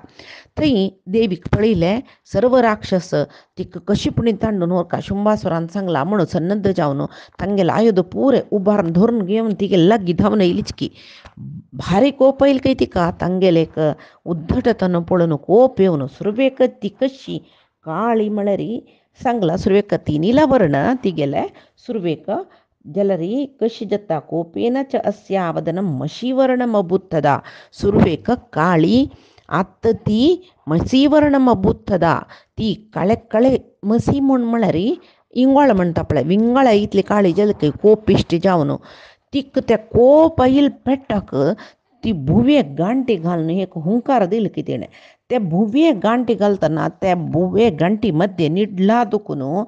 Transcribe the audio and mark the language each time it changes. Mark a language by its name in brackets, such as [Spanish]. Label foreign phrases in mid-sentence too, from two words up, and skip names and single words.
[Konkani] थंय देवीक पळयले सर्व राक्षस तिक कशी पुणी तांडून वरका शुंभासुरान सांगला म्हणून सन्नद्ध जावन तांगेला आयुध पुरे उभारून धरून घेऊन तिगे लग्गी धावन येयलीच भारी कोप येईल काही तिका तांगेले एक उद्धटतन पळून कोप येवन सुरवेक ती कशी काळी म्हळ्यारी सांगला सुरवेक ती नीलावर्ण तिगेले सुरवेक जलरी कशी जत्ता [Sanskrit] कोपेन च अस्या वदनं मशीवर्णमबुद्धदा [Konkani] सुरवेक काळी आत्त ती मसीवर्णमबुद्धदा ती कळे कळे मसी म्हळ्यार इंगोळ म्हणटा पळय विंगळ इतली काळी जलकय कोप इश्टी जावन तिक त्या कोप येईल पेट्टाक ती भुवे गांटी घालून एक हुंकार दिल की तिणें त्या भुवे गांटी घालतना त्या भुवे गांटी मध्ये निडला दुखून